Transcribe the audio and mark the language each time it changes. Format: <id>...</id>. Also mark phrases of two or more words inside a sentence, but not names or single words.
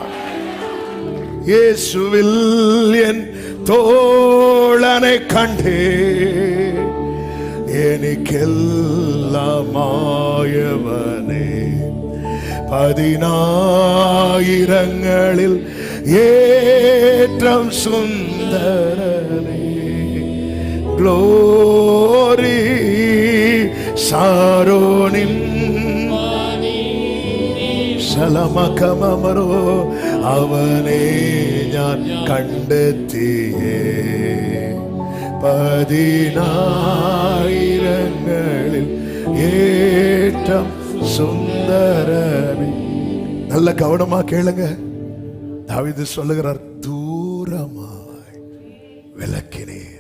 <ta>இயேசுவில் என் தோழனை கண்டே, எனக்கெல்லாமாயவனே, 10,000ங்களில் ஏற்றம் சுந்தரனே.</ta> <ml>ഗ്ലോറി സാരോനിൻ ശലമകമമരോ അവനെ ഞാൻ കണ്ടെത്തിയേ.</ml> <ta>10,000ங்களில் ஏற்றம் சுந்தரனே. நல்ல கவனமா கேளுங்க. தாவீது சொல்லுகிறார், தூரமாய் விலக்கினீர்.</ta>